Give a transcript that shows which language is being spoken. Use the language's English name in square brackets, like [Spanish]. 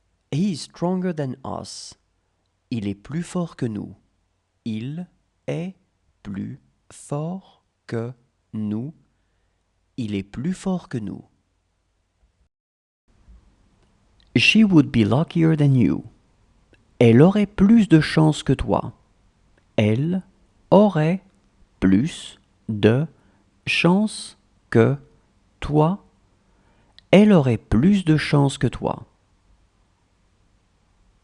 [English] He is stronger than us. [French] Il est plus fort que nous. Il est plus fort que nous. Il est plus fort que nous. [English] She would be luckier than you. [French] Elle aurait plus de chance que toi. Elle aurait plus de chance que toi. Elle aurait plus de chance que toi. [English] He was younger than you.